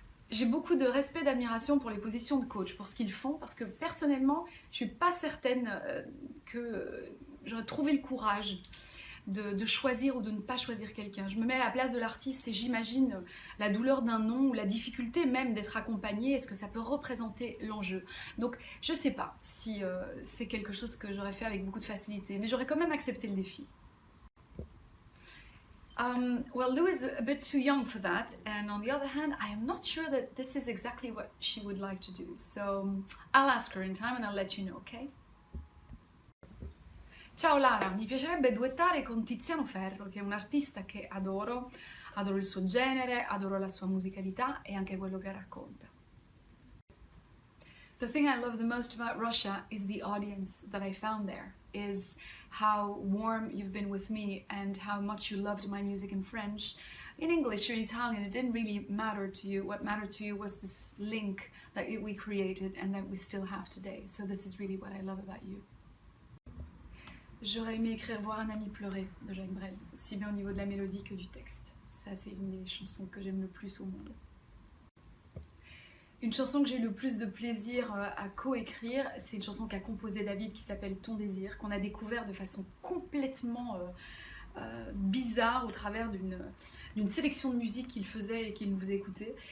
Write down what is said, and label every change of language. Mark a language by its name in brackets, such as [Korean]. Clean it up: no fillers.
[French] J'ai beaucoup de respect, d'admiration pour les positions de coach, pour ce qu'ils font, parce que personnellement, je ne suis pas certaine que j'aurais trouvé le courage de choisir ou de ne pas choisir quelqu'un. Je me mets à la place de l'artiste et j'imagine la douleur d'un non ou la difficulté même d'être accompagné et ce que ça peut représenter l'enjeu. Donc je ne sais pas si c'est quelque chose que j'aurais fait avec beaucoup de facilité, mais j'aurais quand même accepté le défi. [English] Well, Lou is a bit too young for that, and on the other hand, I am not sure that this is exactly what she would like to do. So I'll ask her in time and I'll let you know, okay? [Italian] Ciao Lara, mi piacerebbe duettare con Tiziano Ferro, che è un artista che adoro, adoro il suo genere, adoro la sua musicalità e anche quello che racconta. [English] The thing I love the most about Russia is the audience that I found there, is how warm you've been with me and how much you loved my music in French. In English or in Italian, it didn't really matter to you. What mattered to you was this link that we created and that we still have today. So this is really what I love about you. [French] J'aurais aimé écrire Voir un ami pleurer de Jacques Brel, aussi bien au niveau de la mélodie que du texte. Ça, c'est une des chansons que j'aime le plus au monde. Une chanson que j'ai eu le plus de plaisir à coécrire, c'est une chanson qu'a composée David qui s'appelle Ton désir, qu'on a découvert de façon complètement bizarre au travers d'une sélection de musique qu'il faisait et qu'il nous faisait écouter.